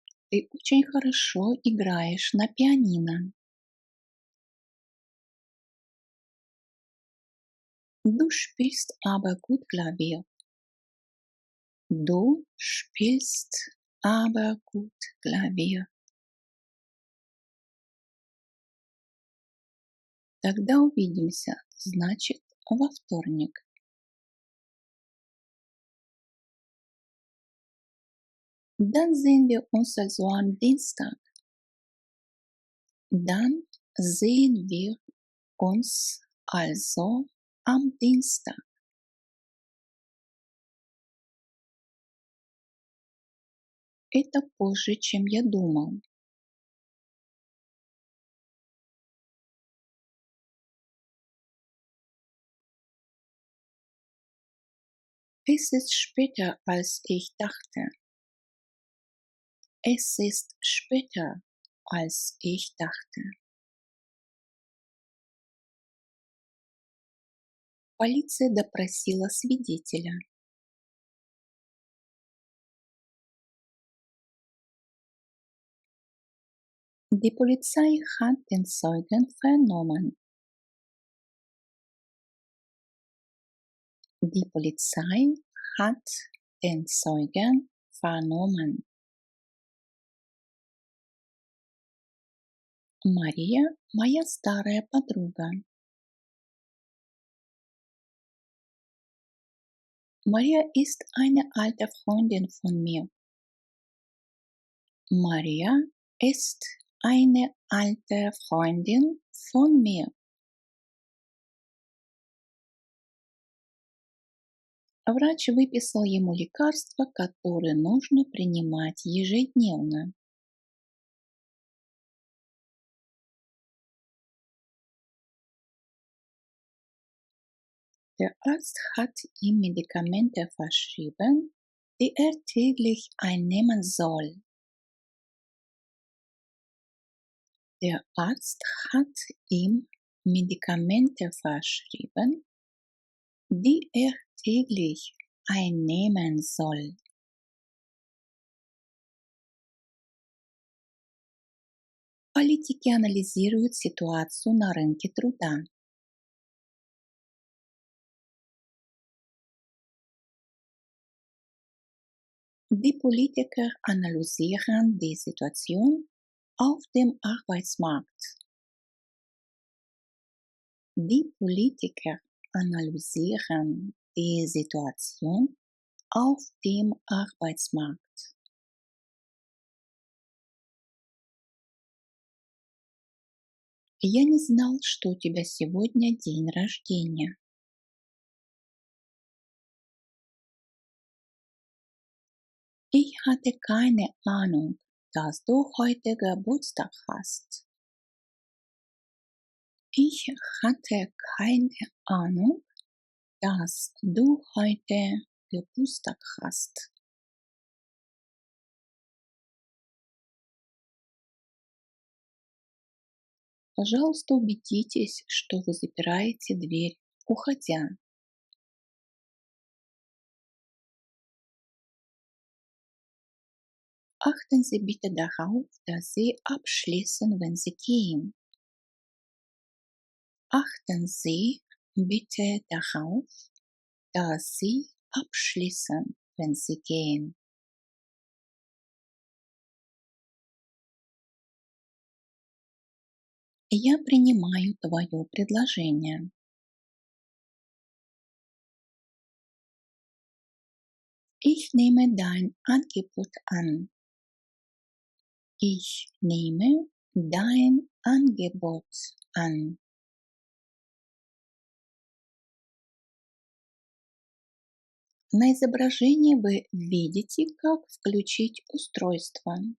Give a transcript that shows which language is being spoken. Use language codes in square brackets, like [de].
[ru] Ты очень хорошо играешь на пианино. [de] Du spielst aber gut Klavier. Du spielst aber gut Klavier. [ru] Тогда увидимся, значит, во вторник. [de] Dann sehen wir uns also am Dienstag. Dann sehen wir uns also am Dienstag. [ru] Это позже, чем я думал. [de] Es ist später, als ich dachte. Es ist später, als ich dachte. [ru] Полиция допросила свидетеля. [de] Die Polizei hat den Zeugen vernommen. Die Polizei hat den Zeugen vernommen. [ru] Мария – моя старая подруга. [de] Maria ist eine alte Freundin von mir. Maria ist eine alte Freundin von mir. [ru] Врач выписал ему лекарства, которые нужно принимать ежедневно. [de] Der Arzt hat ihm Medikamente verschrieben, die er täglich einnehmen soll. Der Arzt hat ihm Medikamente verschrieben, die er täglich einnehmen soll. [ru] Политики анализируют ситуацию на рынке труда. [de] Die Politiker analysieren die Situation auf dem Arbeitsmarkt. Die Politiker analysieren die Situation auf dem Arbeitsmarkt. [ru] Я не знал, что у тебя сегодня день рождения. [de] Ich hatte keine Ahnung, dass du heute Geburtstag hast. Ich hatte keine Ahnung, dass du heute Geburtstag hast. [ru] Пожалуйста, убедитесь, что вы запираете дверь, уходя. [de] Achten Sie bitte darauf, dass Sie abschließen, wenn Sie gehen. Achten Sie bitte darauf, dass Sie abschließen, wenn Sie gehen. [ru] Я принимаю твое предложение. [de] Ich nehme dein Angebot an. Ich nehme dein Angebot an. [ru] На изображении вы видите, как включить устройство.